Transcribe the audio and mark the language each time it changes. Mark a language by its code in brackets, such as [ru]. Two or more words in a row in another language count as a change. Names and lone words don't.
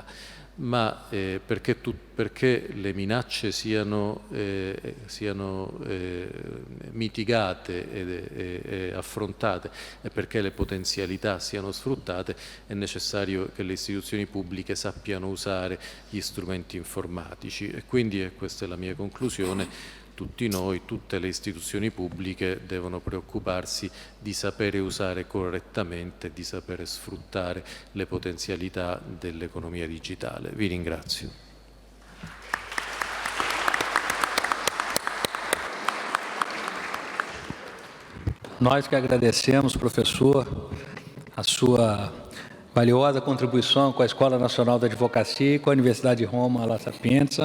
[it] Ma perché le minacce siano mitigate e affrontate e perché le potenzialità siano sfruttate, è necessario che le istituzioni pubbliche sappiano usare gli strumenti informatici. E quindi, questa è la mia conclusione, tutti noi, tutte le istituzioni pubbliche devono preoccuparsi di sapere usare correttamente, di sapere sfruttare le potenzialità dell'economia digitale. Vi ringrazio. [pt] Nós que agradecemos, professor, a sua valiosa contribuição com a Escola Nacional da Advocacia e com a Universidade de Roma La Sapienza.